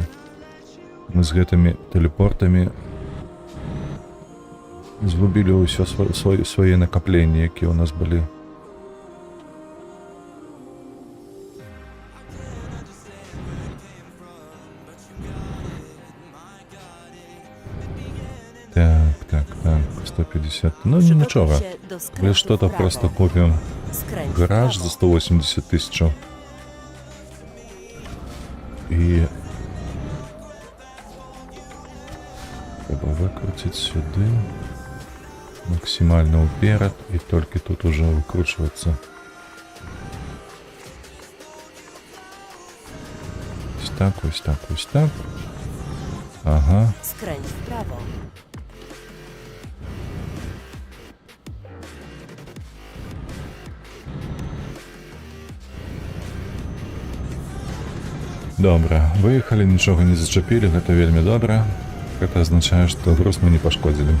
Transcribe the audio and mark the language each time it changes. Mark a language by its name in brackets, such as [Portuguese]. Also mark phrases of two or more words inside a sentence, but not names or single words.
[Belarusian] Мы з гэтымі тэлепортамі згубілі ўсё свае накапленні, якія ў нас былі. Так, 150. Ну [Polish] Przygotuj [Belarusian] нічога. [Polish] się do [Belarusian] Але [Polish] skrętu w [Russian] что-то [Polish] prawo. [Russian] просто купим [Polish] Skręć w [Russian] гараж [Polish] prawo. [Belarusian] за 180 тысяч. І треба выкруціць сюды. [Russian] Максимально уперед. [Belarusian] І толькі тут [Russian] уже выкручиваться. [Ukrainian] Ось так, ось так, ось так. Ага. [Polish] Skręć w prawo. [Belarusian] Добра, выехалі, нічога не зачапілі, гэта вельмі добра. Гэта азначае, што груз мы не пашкодзілі.